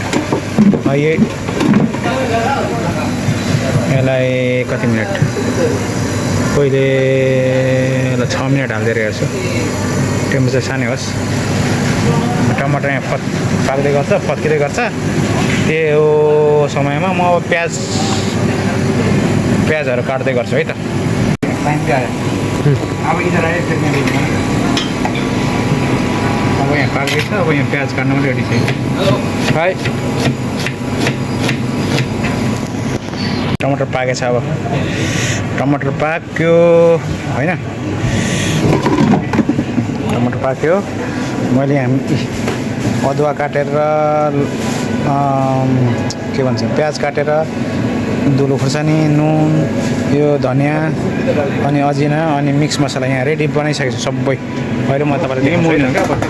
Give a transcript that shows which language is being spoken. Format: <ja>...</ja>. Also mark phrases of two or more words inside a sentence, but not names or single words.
<ne>यसलाई कति मिनट, पहिले 6 मिनट हाल्दै रहेको छु। टेम्परेचर सानै होस्। टमाटर यहाँ पाक्दै गर्छ पत्किँदै गर्छ त्यो समयमा म अब प्याजहरू काट्दै गर्छु है त टाइम के आयो अब इधर आयो</ne> <hi>फिर मैं देखूँगा</hi> <ne>अब यहाँ पाक्दैछ अब यहाँ प्याज काट्न पनि रेडी छ है टमाटर पाकेछ अब टमाटर पाक्यो होइन टमाटर पाक्यो मैले अदुवा काटेर के भन्छ प्याज काटेर धुलो खुर्सानी नुन यो धनियाँ अनि अजिना अनि मिक्स मसला यहाँ रेडी बनाइसकेको छु सबै अहिले म तपाईँलाई त्यही मोल्नु क्या</ne>